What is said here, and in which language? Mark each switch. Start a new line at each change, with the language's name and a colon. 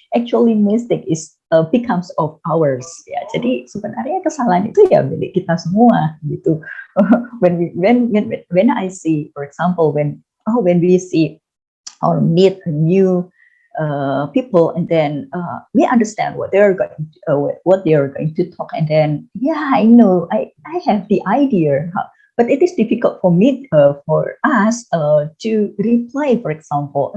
English: Actually mistake is becomes of ours ya.
Indonesian: Jadi sebenarnya kesalahan itu ya milik kita semua gitu.
English: when I see, for example, when we see or meet a new people, and then we understand what they're going to talk, and then I know I have the idea, but it is difficult for me for us to reply, for example.